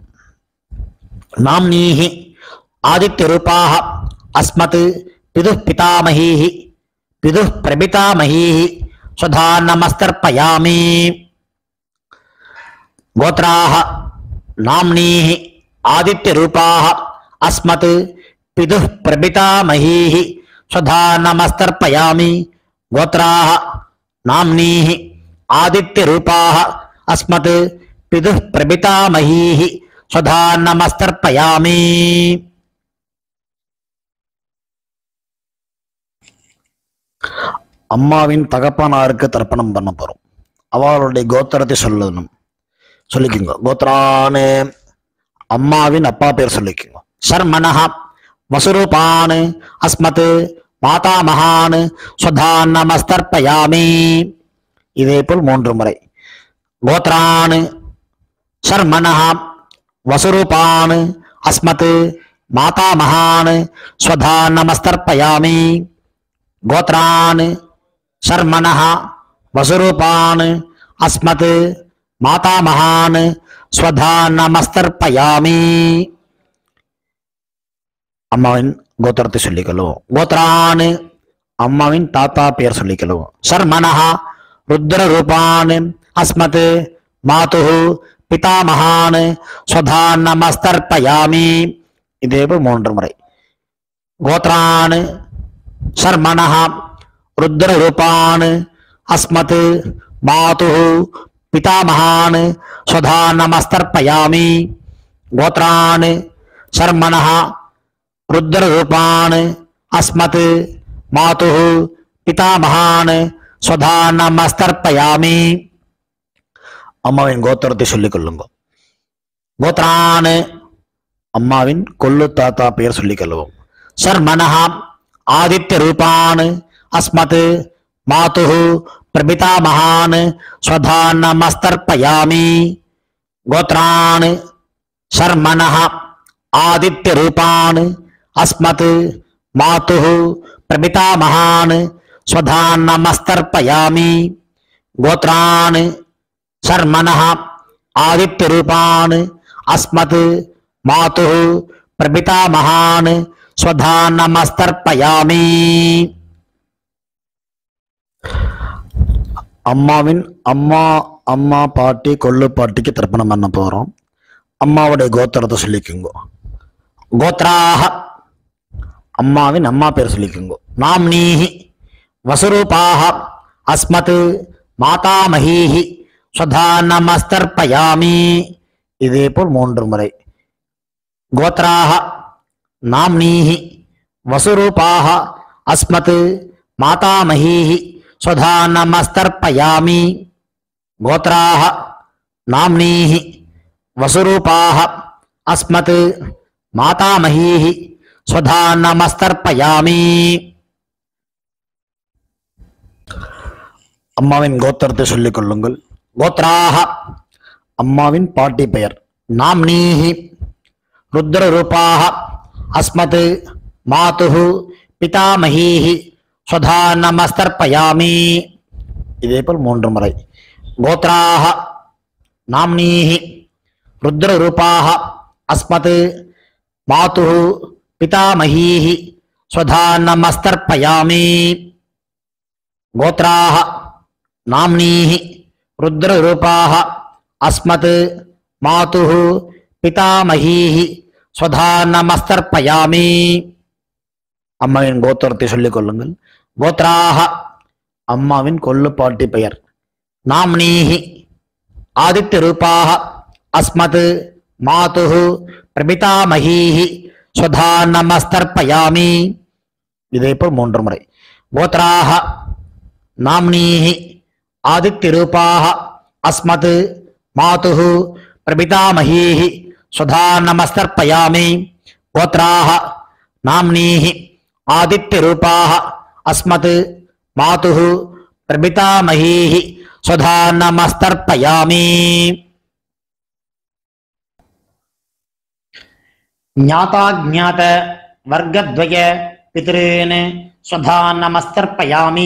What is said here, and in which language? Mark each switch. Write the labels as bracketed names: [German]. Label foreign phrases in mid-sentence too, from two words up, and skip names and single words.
[Sanskrit] नाम्नीः आदित्य रूपाः अस्मत् पितुः पितामहीः पितुः प्रपितामहीः स्वधानमस्तर्पयामि. गोत्राः नाम्नीः आदित्य रूपाः अस्मत् पितुः प्रपितामहीः स्वधा नमस्तर्पयामि। गोत्राः नाम्नीः आदित्यरूपाः अस्मत् पितुः प्रपितामहीः स्वधा नमस्तर्पयामि। [Tamil] அம்மாவின் தகப்பனாருக்கு தர்ப்பணம் பண்ண போறோம். அவளுடைய கோத்திரத்தை சொல்லிக்குங்க. கோத்ரானு அம்மாவின் அப்பா பேர் சொல்லிக்குங்க. [Sanskrit] शर्मणः वसुरूपान् अस्मत् मातामहान् स्वधा नमस्तर्पयामि. [Tamil] இதே போல் 3 முறை. [Sanskrit] गोत्रान् शर्मणः वसुरूपान् अस्मत् मातामहान् स्वधा नमस्तर्पयामि. गोत्रान् शर्मणः वसुरूपान् अस्मत् मातामहान् स्वधा नमस्तर्पयामि. [Tamil] அம்மாவின் கோத்திரத்தை சொல்லிக்கொள்ளும். கோத்ரான் அம்மாவின் தாத்தா பெயர் சொல்லிக்கொள்ளும். [Sanskrit] शर्मणः रुद्ररूपान् अस्मत् मातुः पितामहान् स्वधा नमस्तर्पयामि. [Tamil] இதேபோல் 3 முறை. [Sanskrit] கோத்ரான் शर्मणः रुद्ररूपान् अस्मत् मातुः पितामहान् स्वधा नमस्तर्पयामि. गोत्रान् शर्मणः रुद्ररूपान् अस्मत् मातुः पितामहान् स्वधा नमस्तर्पयामि. [Tamil] அம்மாவின் கோத்திரத்தை சொல்லிக் கொள்ளுங்க. கோத்ரான் அம்மாவின் கொள்ளு தாத்தா பெயர் சொல்லிக் கொள்ளுவோம். [Sanskrit] शर्मणः आदित्यरूपान् अस्मत् मातुः प्रपितामहान् स्वधा नमस्तर्पयामि. गोत्रान् शर्मणः आदित्यरूपान् अस्मत् मातुः प्रपितामहान् स्वधा नमस्तर्पयामि. गोत्रान् शर्मणः आदित्यरूपान् अस्मत् मातुः प्रपितामहान् स्वधा नमस्तर्पयामि. [Tamil] அம்மாவின் அம்மா பாட்டி கொள்ளு பாட்டிக்கு தர்ப்பணம் பண்ண போறோம். அம்மாவுடைய கோத்திரத்தை சொல்லிக்குங்க. கோத்ராஹ அம்மாவின் அம்மா பேர் சொல்லிக்குங்க. [Sanskrit] नाम्नीः वसुरूपाः अस्मत् मातामहीः स्वधा नमस्तर्पयामि. [Tamil] இதே போல் 3 முறை. [Sanskrit] கோத்ராஹ नाम्नीः वसुरूपाः अस्मत् मातामहीः स्वधा नमस्तर्पयामि. गोत्राः नाम्नीः वसुरूपाः अस्मत् मातामहीः स्वधा नमस्तर्पयामि. [Tamil] அம்மாவின் கோத்திரத்தை சொல்லிக் கொள்ளுங்கள். கோத்ராஹ அம்மாவின் பாட்டி பெயர். [Sanskrit] நாம்னீஹி रुद्ररूपाः अस्मत् मातुः पितामहीः स्वधा नमस्तर्पयामि. [Tamil] இதே போல் 3 முறை. [Sanskrit] गोत्राः नाम्नीः रुद्ररूपाः अस्मत् मातुः पितामहीः स्वधा नमस्तर्पयामि. गोत्राः नाम्नीः रुद्ररूपाः अस्मत् मातुः पितामहीः स्वधा नमस्तर्पयामि. [Tamil] அம்மாவின் கோத்திரத்தை சொல்லிக் கொள்ளுங்கள். கோத்ராஹ அம்மாவின் கொள்ளு பாட்டி பெயர். [Sanskrit] नाम्नीः आदित्यरूपाः अस्मत् मातुः प्रपितामहीः स्वधा नमस्तर्पयामि. [Tamil] இதே போல் 3 முறை. [Sanskrit] गोत्राः नाम्नीः आदित्यरूपाः अस्मत् मातुः प्रपितामहीः स्वधा नमस्तर्पयामि. गोत्राः नाम्नीः आदित्यरूपाः अस्मत् मातुः प्रपितामहीः स्वधा नमस्तर्पयामि. ज्ञाताज्ञात वर्गद्वय पितॄन् स्वधा नमस्तर्पयामि.